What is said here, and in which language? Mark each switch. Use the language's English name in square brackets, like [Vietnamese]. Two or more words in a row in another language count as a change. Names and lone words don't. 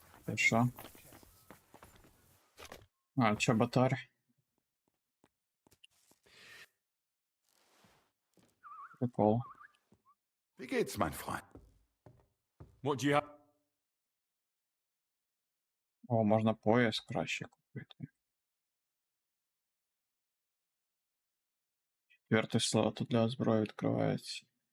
[Ukrainian] Ти що? А, чоботар. Прикол. [German] Wie geht's, mein Freund? [English] What do you have? [Ukrainian] О, можна пояс краще купити. Четвертий слот тут для зброї відкривається.